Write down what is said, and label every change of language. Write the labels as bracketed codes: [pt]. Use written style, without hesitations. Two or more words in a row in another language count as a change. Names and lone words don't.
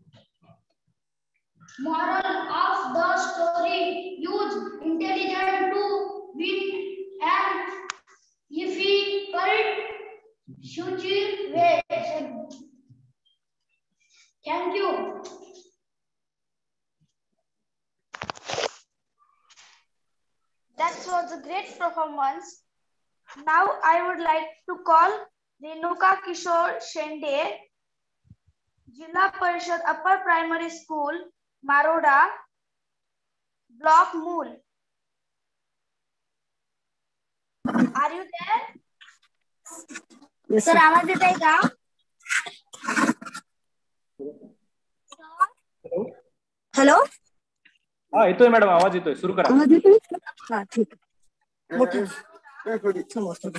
[en] Moral of the story: use intelligence to win an difficult situation. Thank you. That was a great performance. Now I would like to call Renuka Kishore Shende, Jilla Parishad Upper Primary School, Maroda, Block Mool. Are you there? Yes, sir. [mr] आवाज येत आहे का? हॅलो. हा येतोय मॅडम, आवाज येतोय, सुरू करा. आवाज येतोय? हा ठीक आहे. मोठं समोर.